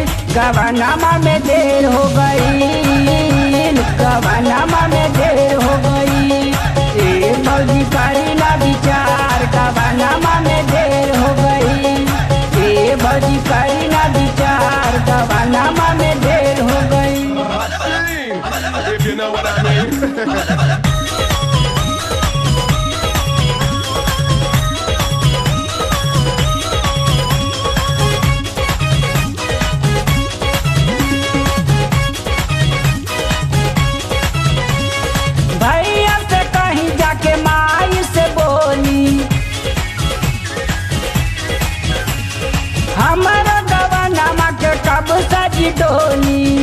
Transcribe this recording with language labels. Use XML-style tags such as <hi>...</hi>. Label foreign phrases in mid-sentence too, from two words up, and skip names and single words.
<bho>गवनामा में देर हो गईल। गवनामा में देर हो गईल। ए भौजी करी ना विचार गवनामा में देर हो गईल। ए भौजी करी ना विचार गवनामा में देर हो गई।</bho> <en>If you know what I mean.</en> <bho>भैया से कहीं जाके माई से बोली हमारा गवनामा के कब सजी डोली।</bho>